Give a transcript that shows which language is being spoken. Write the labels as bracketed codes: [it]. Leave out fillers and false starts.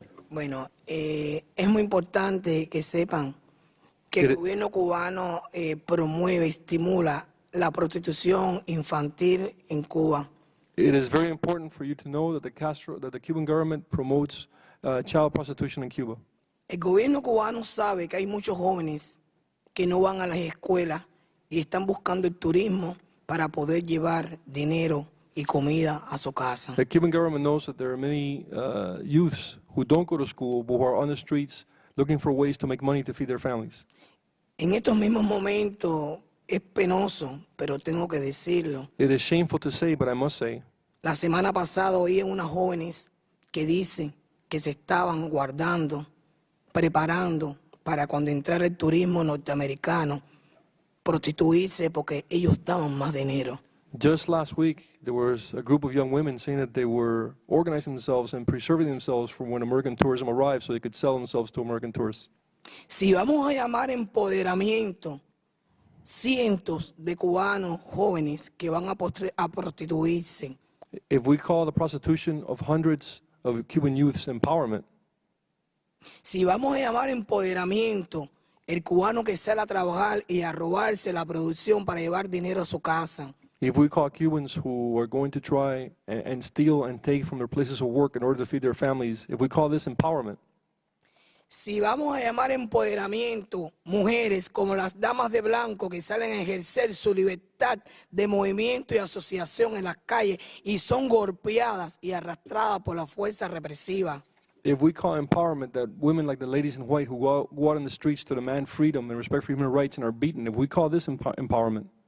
[es] Bueno, es muy importante que sepan que el gobierno cubano promueve, estimula la prostitución infantil en Cuba. [en] It is very important for you to know that the Cuban government promotes child prostitution in Cuba. [es] El gobierno cubano sabe que hay muchos jóvenes que no van a las escuelas y están buscando el turismo para poder llevar dinero y comida a su casa. [en] The Cuban government knows that there are many youths who don't go to school but who are on the streets looking for ways to make money to feed their families. [es] En estos mismos momentos es penoso, pero tengo que decirlo. [en] It is shameful to say, but I must say, [es] La semana pasada oí a unas jóvenes que dicen que se estaban guardando, preparando para cuando entrara el turismo norteamericano, prostituirse porque ellos daban más dinero. [en] just last week there was a group of young women saying that they were organizing themselves and preserving themselves for when American tourism arrived so they could sell themselves to American tourists. [es] Si vamos a llamar empoderamiento cientos de cubanos jóvenes que van a prostituirse, [en] If we call the prostitution of hundreds of Cuban youths empowerment, [es] si vamos a llamar empoderamiento el cubano que sale a trabajar y a robarse la producción para llevar dinero a su casa, [en] if we call Cubans who are going to try and steal and take from their places of work in order to feed their families, if we call this empowerment, [es] si vamos a llamar empoderamiento mujeres como las damas de blanco que salen a ejercer su libertad de movimiento y asociación en las calles y son golpeadas y arrastradas por la fuerza represiva, [en] if we call empowerment that women like the ladies in white who go out in the streets to demand freedom and respect for human rights and are beaten, if we call this empowerment,